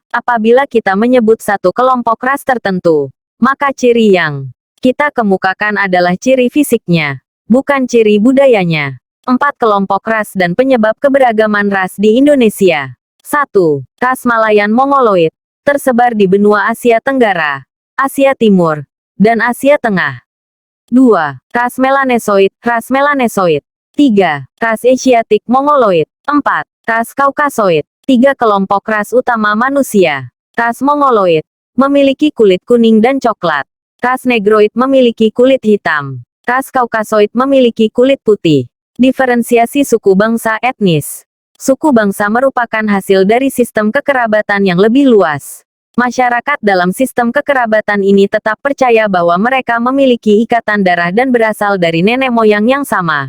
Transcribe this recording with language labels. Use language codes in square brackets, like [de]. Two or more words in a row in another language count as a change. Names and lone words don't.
[id] Apabila kita menyebut satu kelompok ras tertentu, maka ciri yang kita kemukakan adalah ciri fisiknya, bukan ciri budayanya. 4 kelompok ras dan penyebab keberagaman ras di Indonesia. 1. Ras Malayan Mongoloid, tersebar di benua Asia Tenggara, Asia Timur, dan Asia Tengah. 2. Ras Melanesoid, ras Melanesoid. 3. Ras Asiatic Mongoloid. 4. Ras Kaukasoid. 3 kelompok ras utama manusia. Ras Mongoloid memiliki kulit kuning dan coklat. Ras Negroid memiliki kulit hitam. Ras Kaukasoid memiliki kulit putih. Diferensiasi suku bangsa etnis. Suku bangsa merupakan hasil dari sistem kekerabatan yang lebih luas. Masyarakat dalam sistem kekerabatan ini tetap percaya bahwa mereka memiliki ikatan darah dan berasal dari nenek moyang yang sama.